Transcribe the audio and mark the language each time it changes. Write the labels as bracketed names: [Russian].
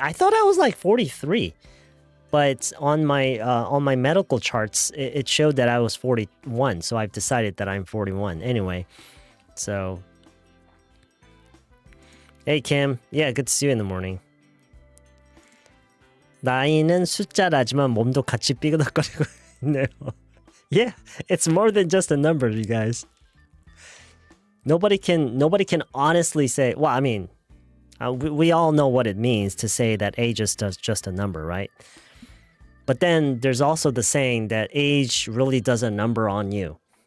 [English] I thought I was like 43, but on my medical charts, it showed that I was 41. So I've decided that I'm 41. Anyway, so hey Kim, yeah, good to see you in the morning. [Korean] 나이는 숫자라지만 몸도 같이 삐그덕거리고 있네요. [English] Yeah, it's more than just a number, you guys. Nobody can honestly say, well, I mean, we all know what it means to say that age is just a number, right? But then there's also the saying that age really does a number on you.